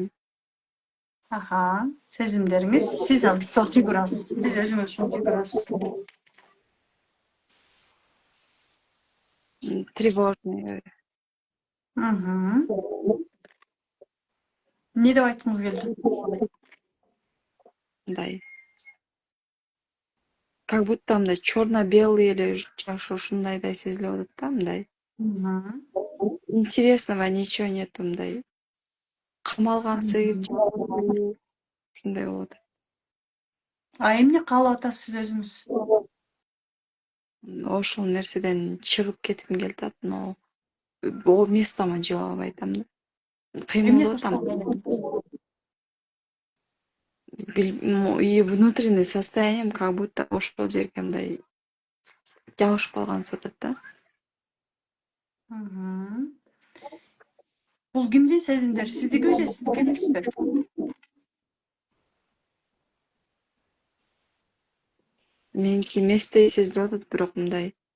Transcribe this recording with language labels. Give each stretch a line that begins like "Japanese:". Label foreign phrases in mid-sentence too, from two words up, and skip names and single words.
Kyrgyz: Аха, сезимдериңиз, сиз ошол фигурасыз. Сиз өзүңүз ошол фигурасыз.
Russian: Тревожный.
Kyrgyz: Не деп айткыңыз келди? Мындай
Russian: как будто
Kyrgyz: мындай черно-белый эле жаш ушундайдай сезилип атат да, мындай.
Russian: Интересного ничего нету,
Kyrgyz: мындай. Камалгансып, ушундай болот. Эмне каалап атасыз сиз өзүңүз? Ошол нерседен чыгып кетким келип атат, но о местомо жыга албай атам да. Кыймылдап атам.
Russian: И внутренний состоянием как будто
Kyrgyz: ошол жерге мындай жабышып калгансып атат да. Бул кимдин сезимдери? Сиздикиби же сиздики эмеспи? Меники эместей сезилип атат, бирок мындай.